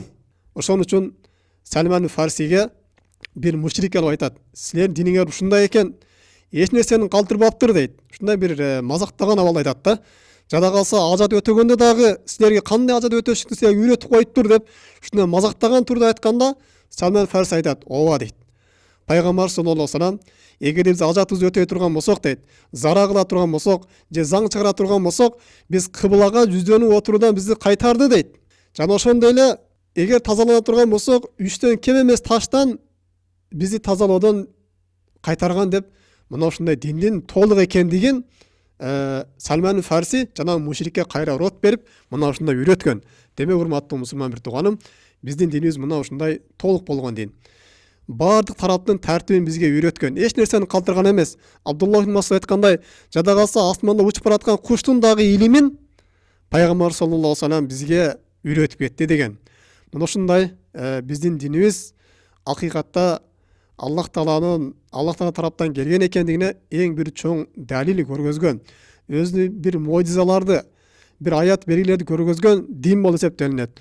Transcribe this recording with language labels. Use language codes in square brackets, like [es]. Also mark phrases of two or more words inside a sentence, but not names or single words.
[ky] Ошон үчүн Сальман Фарсиге бир мушрик алып айтат: "Силердин диниңер ушундай экен, эч нерсени калтырбаптыр" дейт. Ушундай бир мазактаган абал айтат да. Жада калса ажат өтөгөндө дагы силерге кандай ажат өтөшүктү силерге үйрөтүп коюптур деп ушундай мазактаган турда айтканда, Сальман Фарси айтат: "Ооба" дейт. Пайгамбар [ar] صلى الله عليه وسلم [ky] эгерде биз ажатыбызды өтөй турган болсок дейт, зара кыла турган болсок, же заң чыгара турган болсок, биз кыблага жүздөнүп отуруудан бизди кайтарды дейт. Жана ошондой эле эгер тазалана турган болсок, 3төн кем эмес таштан бизди тазалоодон кайтарган деп, мына ушундай диндин толук экендигин Сальман Фарси жана мушрикке кайра рот берип, мына ушундай үйрөткөн. Демек, урматтуу мусулман бир туганым, биздин динибиз мына ушундай толук болгон дин. Бардык тараптын тартибин бизге үйрөткөн. Эч нерсени калтырган эмес. Абдуллах ибн Масуд айткандай, жада калса асманда учуп бараткан куштун дагы илимин пайгамбар [ar] صلى الله عليه وسلم [ky] бизге үйрөтүп кетти деген. Мына ушундай биздин динибиз акыйкатта Аллах Тааланын тараптан келген экендигине эң бир чоң далил көргөзгөн. Өзү бир мойдизаларды, bir ayat belgilерди көргөзгөн дин болуп эсептелинет.